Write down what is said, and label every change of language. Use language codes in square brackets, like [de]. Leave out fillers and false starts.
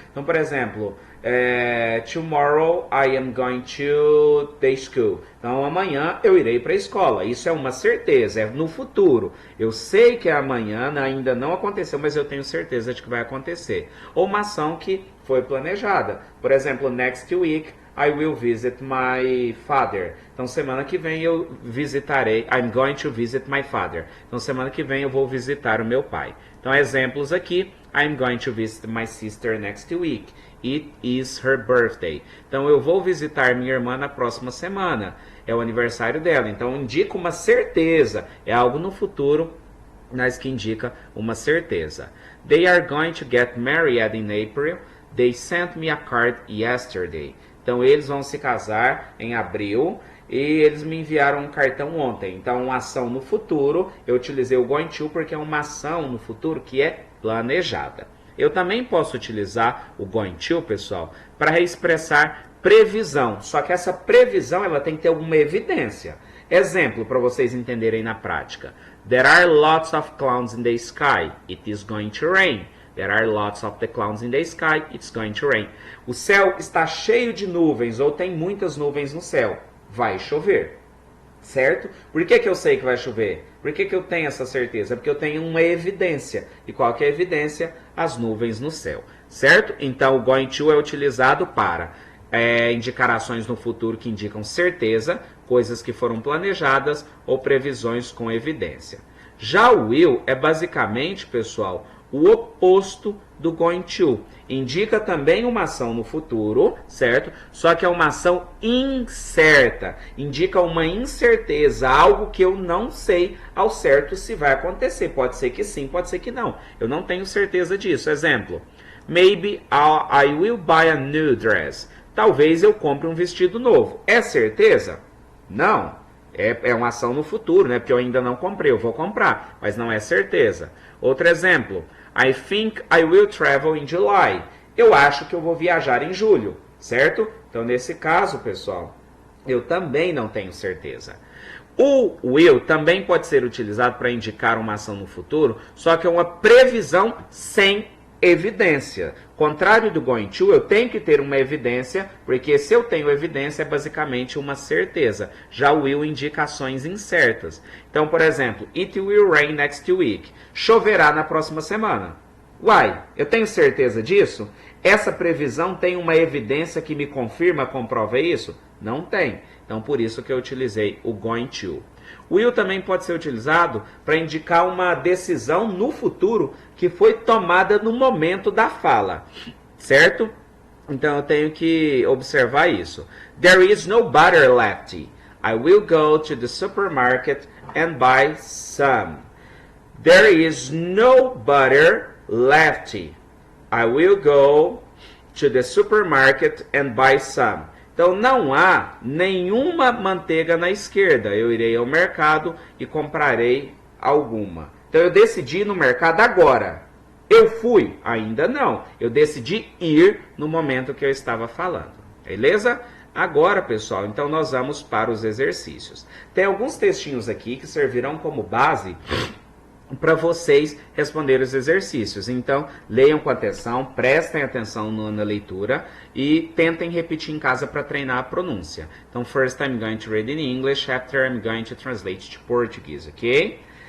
[pt] Então, por exemplo, [en] tomorrow I am going to the school. [pt] Então, amanhã eu irei para a escola. Isso é uma certeza, é no futuro. Eu sei que amanhã ainda não aconteceu, mas eu tenho certeza de que vai acontecer. Ou uma ação que foi planejada. Por exemplo, [en] next week I will visit my father. [pt] Então, semana que vem eu visitarei. [en] I'm going to visit my father. [pt] Então, semana que vem eu vou visitar o meu pai. Então, exemplos aqui. [en] I'm going to visit my sister next week. It is her birthday. [pt] Então, eu vou visitar minha irmã na próxima semana. É o aniversário dela. Então, indica uma certeza. É algo no futuro, mas que indica uma certeza. [en] They are going to get married in April. They sent me a card yesterday. [pt] Então, eles vão se casar em abril e eles me enviaram um cartão ontem. Então, uma ação no futuro, eu utilizei o going to porque é uma ação no futuro que é planejada. Eu também posso utilizar o going to, pessoal, para expressar previsão. Só que essa previsão ela tem que ter alguma evidência. Exemplo, para vocês entenderem na prática. [en] There are lots of clouds in the sky. It is going to rain. There are lots of the clouds in the sky. It's going to rain. [pt] O céu está cheio de nuvens ou tem muitas nuvens no céu. Vai chover. Certo? Por que eu sei que vai chover? Por que eu tenho essa certeza? Porque eu tenho uma evidência. E qual que é a evidência? As nuvens no céu. Certo? Então o going to é utilizado para indicar ações no futuro que indicam certeza, coisas que foram planejadas ou previsões com evidência. Já o will é basicamente, pessoal, o oposto do going to. Indica também uma ação no futuro, certo? Só que é uma ação incerta. Indica uma incerteza, algo que eu não sei ao certo se vai acontecer. Pode ser que sim, pode ser que não. Eu não tenho certeza disso. Exemplo. Maybe I will buy a new dress. Talvez eu compre um vestido novo. É certeza? Não. É uma ação no futuro, né? Porque eu ainda não comprei, eu vou comprar, mas não é certeza. Outro exemplo. I think I will travel in July. Eu acho que eu vou viajar em julho, certo? Então, nesse caso, pessoal, eu também não tenho certeza. O will também pode ser utilizado para indicar uma ação no futuro, só que é uma previsão sem evidência. Contrário do going to, eu tenho que ter uma evidência, porque se eu tenho evidência é basicamente uma certeza. Já o will indica ações incertas. Então, por exemplo, [en] it will rain next week. [pt] Choverá na próxima semana. Uai, eu tenho certeza disso? Essa previsão tem uma evidência que me confirma, comprova isso? Não tem. Então, por isso que eu utilizei o going to. O will também pode ser utilizado para indicar uma decisão no futuro que foi tomada no momento da fala, certo? Então eu tenho que observar isso. [en] There is no butter left. I will go to the supermarket and buy some. There is no butter left. I will go to the supermarket and buy some. [pt] Então não há nenhuma manteiga na esquerda. Eu irei ao mercado e comprarei alguma. Então eu decidi ir no mercado agora. Eu fui? Ainda não. Eu decidi ir no momento que eu estava falando. Beleza? Agora, pessoal, então nós vamos para os exercícios. Tem alguns textinhos aqui que servirão como base para vocês responderem os exercícios. Então, leiam com atenção, prestem atenção na leitura e tentem repetir em casa para treinar a pronúncia. Então, [en] first I'm going to read in English, after I'm going to translate to Portuguese, ok?